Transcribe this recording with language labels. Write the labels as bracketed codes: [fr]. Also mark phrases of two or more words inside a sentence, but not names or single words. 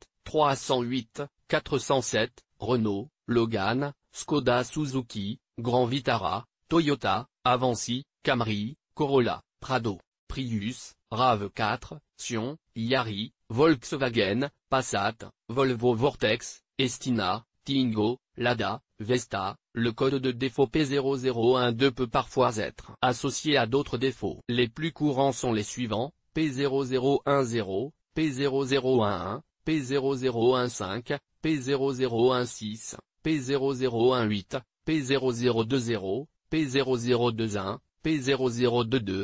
[fr] 308, 407, Renault, Logan, Skoda Suzuki, Grand Vitara, Toyota, Avanci, Camry, Corolla, Prado, Prius, RAV4, Sion, Yaris, Volkswagen, Passat, Volvo Vortex, Estina, Twingo, Lada, Vesta. Le code de défaut P0012 peut parfois être associé à d'autres défauts. Les plus courants sont les suivants: P0010, P0011, P0015, P0016, P0018, P0020, P0021, P0022,